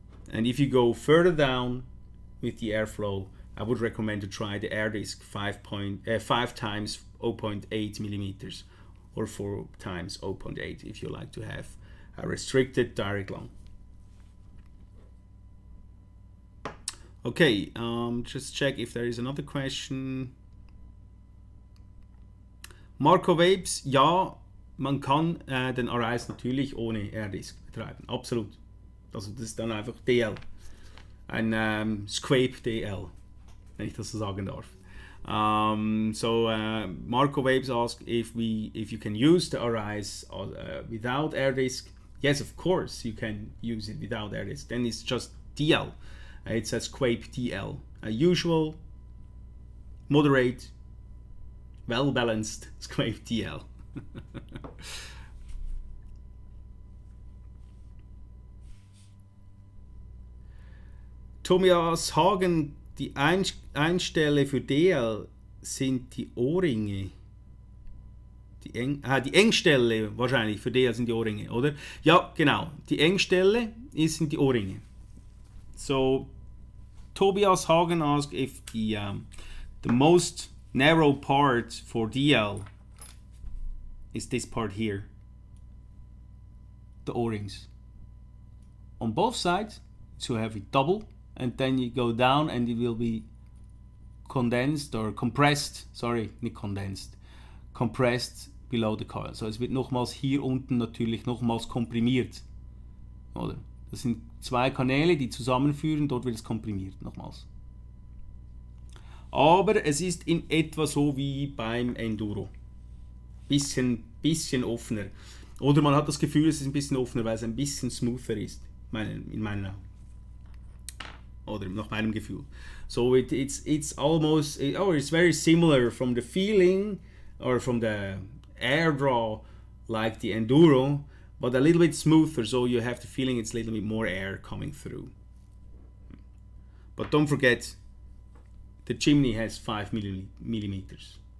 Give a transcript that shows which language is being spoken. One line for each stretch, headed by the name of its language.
English: And if you go further down with the airflow, I would recommend to try the air disc 5 times 0.8 millimeters or 4 times 0.8 if you like to have a restricted direct lung. Okay, just check if there is another question.
German: Marco Vapes, ja, man kann den RIs natürlich ohne Air-Disc betreiben, absolut. Also das ist dann einfach DL, ein SQuape DL, wenn ich das so sagen darf.
English: Marco Vapes asked if you can use the RIs without Air-Disc. Yes, of course you can use it without Air-Disc. Then it's just DL. It's a SQuape DL, a usual, moderate, well-balanced SQuape DL.
German: Thomas Hagen, die Einstelle für DL sind die Ohrringe. die Engstelle wahrscheinlich, für DL sind die Ohrringe, oder? Ja, genau. Die Engstelle sind die Ohrringe.
English: So, Tobias Hagen asked if the most narrow part for DL is this part here. The O-rings. On both sides, so have it double, and then you go down and it will be condensed or compressed, sorry,
German: nicht
English: condensed, compressed below the coil.
German: So es wird nochmals hier unten natürlich nochmals komprimiert. Oder? Das sind zwei Kanäle, die zusammenführen, dort wird es komprimiert nochmals. Aber es ist in etwa so wie beim Enduro. Bisschen offener. Oder man hat das Gefühl, es ist ein bisschen offener, weil es ein bisschen smoother ist. In meinen Augen. Oder nach meinem Gefühl.
English: So it's almost, it's very similar from the feeling or from the air draw like the Enduro, but a little bit smoother, so you have the feeling it's a little bit more air coming through. But don't forget, the chimney has 5 millimeters.